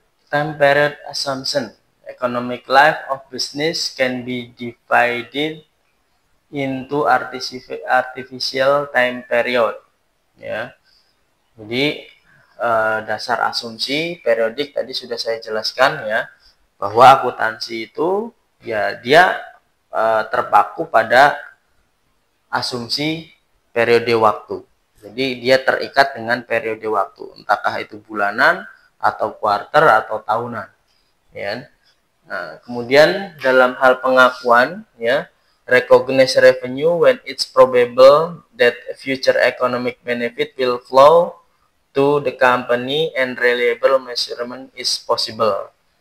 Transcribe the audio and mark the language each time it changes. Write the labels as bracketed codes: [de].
[en] Time period assumption. Economic life of business can be divided into artificial time period. [id] Ya, jadi dasar asumsi periodik tadi sudah saya jelaskan ya, bahwa akuntansi itu ya dia terpaku pada asumsi periode waktu. Jadi dia terikat dengan periode waktu, entahkah itu bulanan atau kuarter atau tahunan. Ya. Nah, kemudian dalam hal pengakuan ya, [en] recognize revenue when it's probable that future economic benefit will flow to the company and reliable measurement is possible.